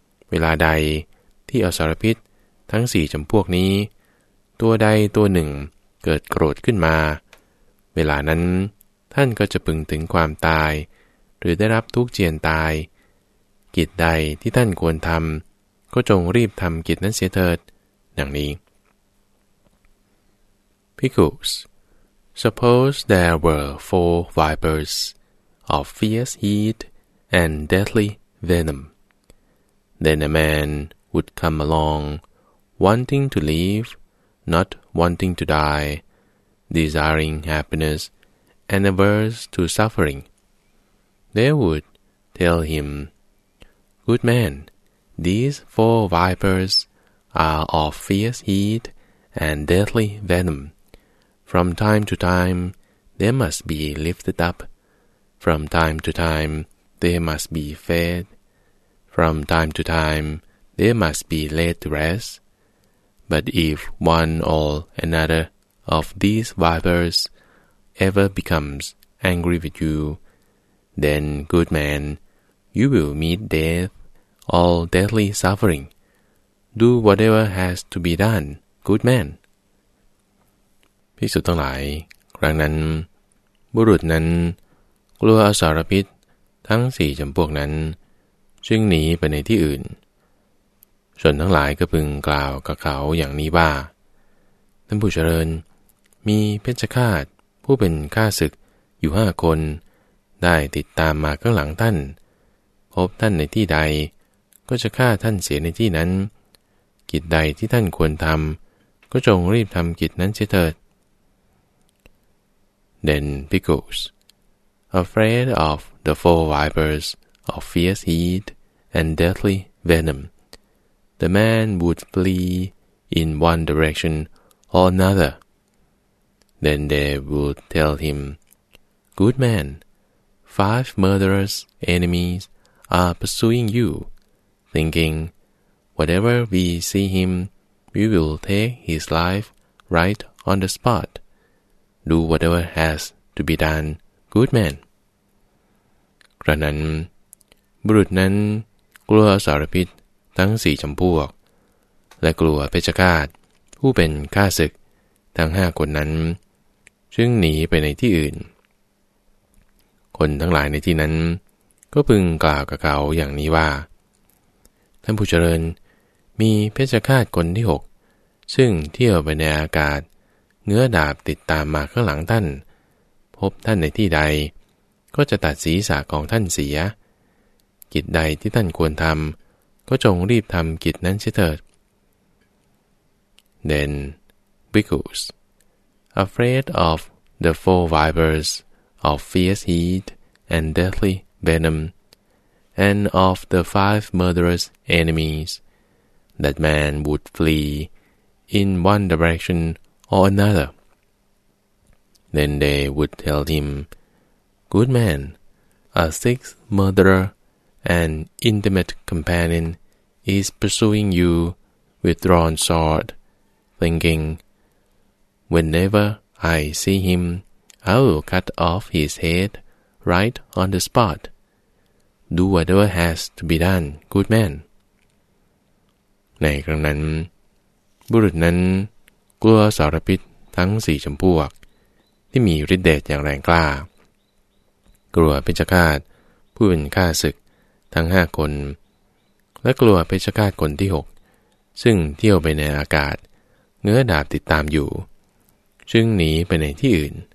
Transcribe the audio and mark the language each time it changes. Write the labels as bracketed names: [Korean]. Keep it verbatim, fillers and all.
[Thai] เวลาใดที่อสรพิษทั้งสี่จำพวกนี้ตัวใดตัวหนึ่งเกิดโกรธขึ้นมาเวลานั้นท่านก็จะพึงถึงความตายหรือได้รับทุกข์เจียนตายกิจใดที่ท่านควรทำก็จงรีบทำกิจนั้นเสียเถิดอย่างนี้ [English] Pickles Suppose there were four vipers of fierce heat and deadly venom. Then a man would come along, wanting to live, not wanting to die, desiring happiness and averse to suffering. They would tell him, "Good man, these four vipers are of fierce heat and deadly venom. From time to time they must be lifted up. From time to time they must be fed. From time to time they must be laid to rest. But if one or another of these vipers ever becomes angry with you, then, good man, you will meet death, all deadly suffering. Do whatever has to be done, good man." [Thai] ภิกษุทั้งหลายครั้งนั้นบุรุษนั้นกลัวอสารพิษทั้งสี่จำพวกนั้นจึงหนีไปในที่อื่น ชนทั้งหลายก็พึงกล่าวกับเขาอย่างนี้ว่าท่านผู้เจริญมีเพชฌฆาตผู้เป็นข้าศึกอยู่ห้าคนได้ติดตามมาข้างหลังท่านพบท่านในที่ใดก็จะฆ่าท่านเสียในที่นั้น กิจใดที่ท่านควรทำก็จงรีบทำกิจนั้นเสียเถิด [English] Then Pickles, afraid of the four vipers of fierce heat and deadly venom, the man would flee in one direction or another. Then they would tell him, "Good man, five murderous enemies are pursuing you, thinking, whatever we see him, we will take his life right on the spot. Do whatever has to be done, good man." [Thai] กระนั้นบุรุษนั้นกลัวสารพิษทั้งสี่จำพวกและกลัวเพชฌฆาตผู้เป็นข้าศึกทั้งห้าคนนั้นจึงหนีไปในที่อื่น คนทั้งหลายในที่นั้นก็พึงกล่าวกับเขาอย่างนี้ว่าท่านผู้เจริญมีเพชฌฆาตคนที่หกซึ่งเที่ยวไปในอากาศเงื้อดาบติดตามมาข้างหลังท่านพบท่านในที่ใดก็จะตัดศีรษะของท่านเสีย กิจใดที่ท่านควรทำก็จงรีบทำกิจนั้นเสียเถิด [English] Then Pickles Afraid of the four vipers of fierce heat and deadly venom, and of the five murderous enemies, that man would flee in one direction or another. Then they would tell him, "Good man, a sixth murderer, an intimate companion, is pursuing you with drawn sword, thinking." Whenever I see him, I will cut off his head right on the spot. Do whatever has to be done, good man." [Thai] ในครั้งนั้นบุรุษนั้นกลัวสารพิษทั้งสี่จำพวกที่มีฤทธิ์เดชอย่างแรงกล้ากลัวเพชฌฆาตผู้เป็นข้าศึกทั้งห้าคนและกลัวเพชฌฆาตคนที่หกซึ่งเที่ยวไปในอากาศเงื้อดาบติดตามอยู่จึงหนีไปในที่อื่น